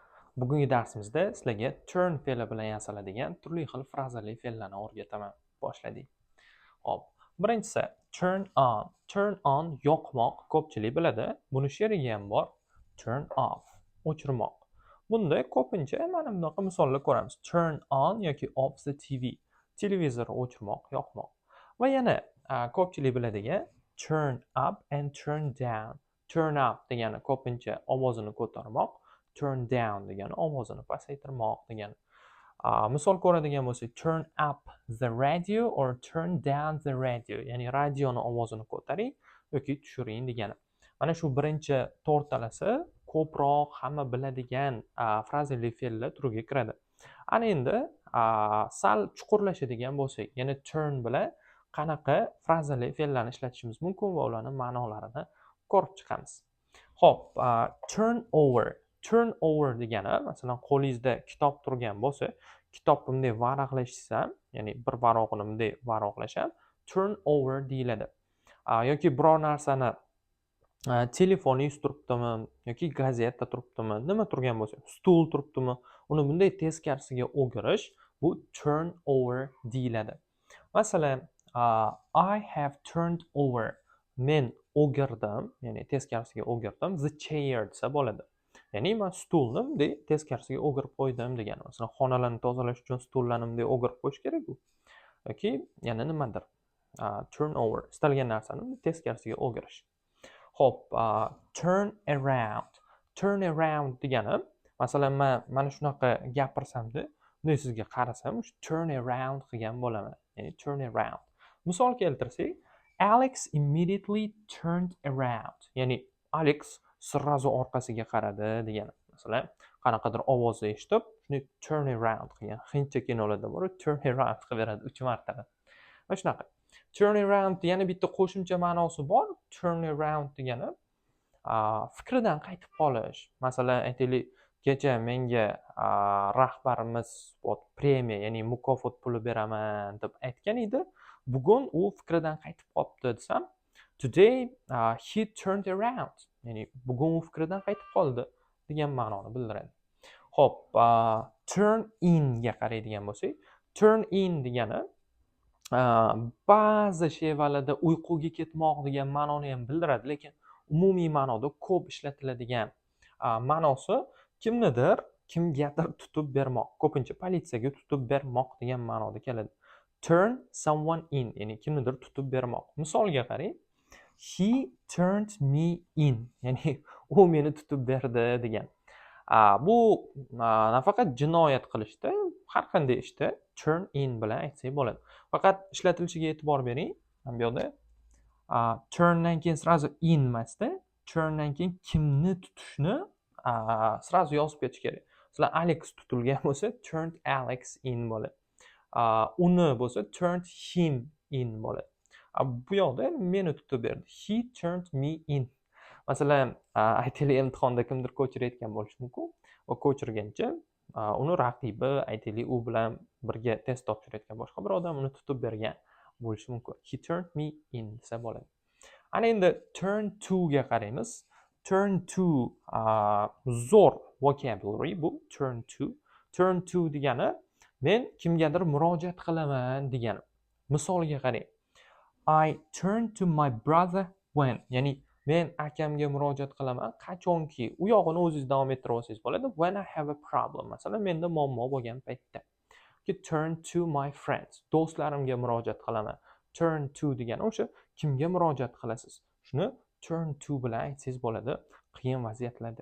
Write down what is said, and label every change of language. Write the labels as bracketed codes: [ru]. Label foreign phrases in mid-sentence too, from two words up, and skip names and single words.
[uz] Bugungi darsimizda sizlarga turn fe'li bilan yasaladigan turli xil frazali fe'llarni o'rgataman. Boshladik. Hop. Birinchisi [en] turn on. Turn on [uz] yoqmoq ko'pchilik biladi. Buni she'riga ham bor. [en] Turn off [uz] o'chirmoq. Bunda ko'pincha mana bunaqa misollar ko'ramiz. [en] Turn on yoki off the TV. [uz] Televizorni o'chirmoq, yoqmoq. Va yana ko'pchilik biladigan [en] turn up and turn down. Turn up [uz] degani ko'pincha ovozini ko'tarmoq. [en] Turn down [uz] degani ovozini pasaytirmoq degani. Misol ko'radigan bo'lsak, [en] turn up the radio or turn down the radio, [uz] ya'ni radioni ovozini ko'taring yoki tushiring degani. Mana shu birinchi to'rtalasi ko'proq hamma biladigan frazali fe'llar turiga kiradi. Ana endi sal chuqurlashadigan bo'lsak, yana turn bilan qanaqa frazali fe'llarni ishlatishimiz mumkin va ularning ma'nolarini ko'rib chiqamiz. Xo'p, [en] turn over. Turn over [uz] degani, masalan, qo'lingizda kitob turgan bo'lsa, kitobni bunday varaqlashsam, ya'ni bir varog'ini bunday varaqlasham, [en] turn over [uz] deyiladi. Yoki biror narsani telefoningiz turibdimi yoki gazeta turibdimi, nima turgan bo'lsa, stul turibdimi, uni bunday teskarisiga o'girish, bu [en] turn over [uz] deyiladi. Masalan, [en] I have turned over. [uz] Men o'girdim, ya'ni teskarisiga o'girdim, [en] the chair [uz] desa bo'ladi. Ya'ni men stulni bunday teskarisiga o'girib qo'ydim degani. Masalan, xonalarni tozalash uchun stullarni bunday o'girib qo'yish kerak-ku. Yoki yana nimadir. [en] Turn over, [uz] istalgan narsani teskarisiga o'girish. Xo'p, [en] turn around. [uz] Turn around degani, masalan, men mana shunaqa gapirsamda, bunday sizga qarasam, [en] turn around [uz] qilgan bo'laman. [en] Ya'ni turn around. [uz] Misol keltirsak, [en] Alex immediately turned around. [uz] Ya'ni Alex sirrazu orqasiga qaradi degani. Masalan, qanaqadir ovozni eshitib, shuni [en] turn around [uz] qilgan. Hindcha kinolarda bor, [en] turn around [uz] qilib beradi 3 marta. Mana shunaqa. [en] Turn around [uz] yana bitta qo'shimcha ma'nosi bor. [en] Turn around [uz] degani fikridan qaytib qolish. Masalan, aytaylik, kecha menga rahbarimiz premiya, ya'ni mukofot puli beraman deb aytgan edi. Bugun u fikridan qaytib qolibdi desam, [en] today he turned around. [uz] Ya'ni bugun u fikridan qaytib qoldi degan ma'noni bildiradi. Xo'p, [en] turn in [uz] ga qaraydigan bo'lsak, [en] turn in [uz] degani ba'zi shevalarda uyquga ketmoq degan ma'noni ham bildiradi, lekin umumiy ma'noda ko'p ishlatiladigan ma'nosi kimgadir tutib bermoq, ko'pincha politsiyaga tutib bermoq degan ma'noda keladi. [en] Turn someone in, [uz] ya'ni kimnidir tutib bermoq. Misolga qarang. [en] He turned me in, [uz] ya'ni u meni tutib berdi degan. Bu nafaqat jinoyat qilishda, har qanday ishda [en] turn in [uz] bilan aytsak bo'ladi. Faqat ishlatilishiga e'tibor bering. Bu yerda turndan keyin srazu in emasda, turndan keyin kimni tutishni srazu yozib ketish kerak. Masalan, Alex tutilgan bo'lsa, [en] turned Alex in bo'ladi. [uz] Uni bo'lsa, [en] turned him in bo'ladi. [uz] Bu yoqda meni tutib berdi. [en] He turned me in. [uz] Masalan, aytaylik, imtihonda kimdir ko'chirayotgan bo'lishi mumkin va ko'chirgancha uni raqibi, aytaylik, u bilan birga test topshirayotgan boshqa bir odam uni tutib bergan bo'lishi mumkin. [en] He turned me in [uz] desa bo'ladi. Ana endi [en] turn to [uz] ga qaraymiz. [en] Turn to zo'r vocabulary bu turn to. Turn to [uz] degani men kimgadir murojaat qilaman degani. Misolga qarang. [en] I turn to my brother when, [uz] ya'ni men akamga murojaat qilaman qachonki, u yog'ini o'zingiz davom ettirib olsangiz bo'ladi. [en] When I have a problem, [uz] masalan, menda muammo bo'lgan paytda. [en] Turn to my friends, [uz] do'stlarimga murojaat qilaman. [en] Turn to [uz] degani o'sha kimga murojaat qilasiz, shuni [en] turn to [uz] bilan aytsangiz bo'ladi qiyin vaziyatlarda.